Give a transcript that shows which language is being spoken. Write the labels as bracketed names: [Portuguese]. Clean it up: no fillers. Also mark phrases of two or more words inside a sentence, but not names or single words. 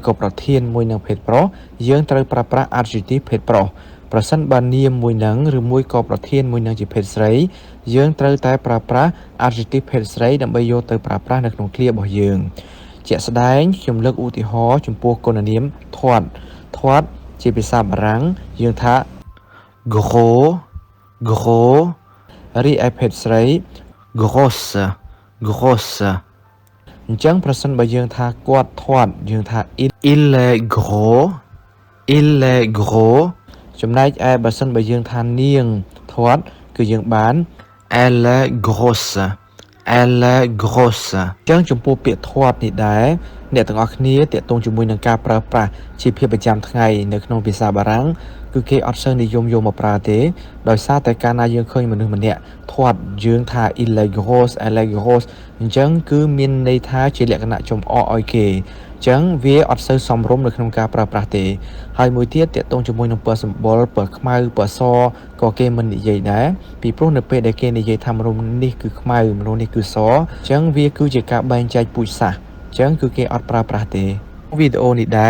[Khmer] ក៏ប្រធានមួយនឹងភេទប្រុសយើងត្រូវប្រើប្រាស់ adjective ភេទប្រុសប្រសិនបើនាមមួយនឹងឬមួយក៏ប្រធានមួយនឹងជាភេទស្រីយើងត្រូវតែប្រើប្រាស់ adjective ភេទស្រីដើម្បីយកទៅប្រើប្រាស់នៅក្នុងឃ្លារបស់យើងជាក់ស្ដែងខ្ញុំលើកឧទាហរណ៍ចំពោះគុណនាមធាត់ជាភាសាបារាំងយើងថា gros រីឯភេទស្រី grosse អញ្ចឹងប្រសិនបើយើងថាគាត់ធាត់យើងថា [French] il est gros [Khmer] ចំណែកឯបើសិនបើយើងថានាងធាត់គឺយើងបាន [French] elle est grosse [Khmer] អញ្ចឹងចំពោះពាក្យធាត់នេះដែរអ្នកទាំងអស់គ្នាទាក់ទងជាមួយនឹងការប្រើប្រាស់ជាភាពប្រចាំថ្ងៃនៅក្នុងភាសាបារាំងគឺគេអត់សូវនិយមយកមកប្រើទេដោយសារតែកាលណាយើងឃើញមនុស្សម្នាក់ធាត់ យើងថា [French] il est grosse elle est grosse [Khmer] អញ្ចឹងគឺមានន័យថាជាលក្ខណៈចំអកឲ្យគេអញ្ចឹងវាអត់សូវសមរម្យនៅក្នុងការប្រើប្រាស់ទេហើយមួយទៀតទាក់ទងជាមួយនឹងពណ៌សម្បុរពណ៌ខ្មៅពណ៌សក៏គេមិននិយាយដែរពីព្រោះនៅពេលដែលគេនិយាយថា មនុស្សនេះគឺខ្មៅមនុស្សនេះគឺសអញ្ចឹងវាគឺជាការបែងចែកពូជសាសន៍អញ្ចឹងគឺគេអត់ប្រើប្រាស់ទេវីដេអូនេះដែរ